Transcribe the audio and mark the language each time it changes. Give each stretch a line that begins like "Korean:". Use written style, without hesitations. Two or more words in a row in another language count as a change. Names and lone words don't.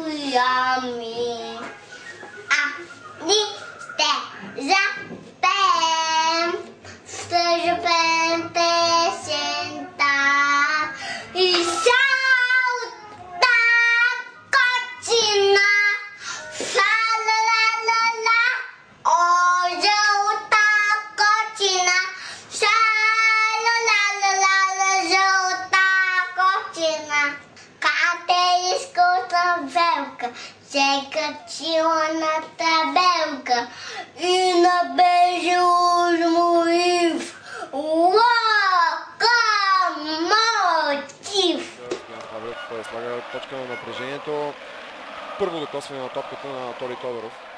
Bulgarian: Ами... Ние ще запеем, ще запеем песента и цялата кочина. Ша-ла-ла-ла-ла, о, жълта кочина. Ша-ла-ла-ла-ла, жълта кочина. Катериската велка се качила на табелка и набежала мотив. Локомотив! Славрев слага точка на напрежението. Първо докосване на топката на Толи Тодоров.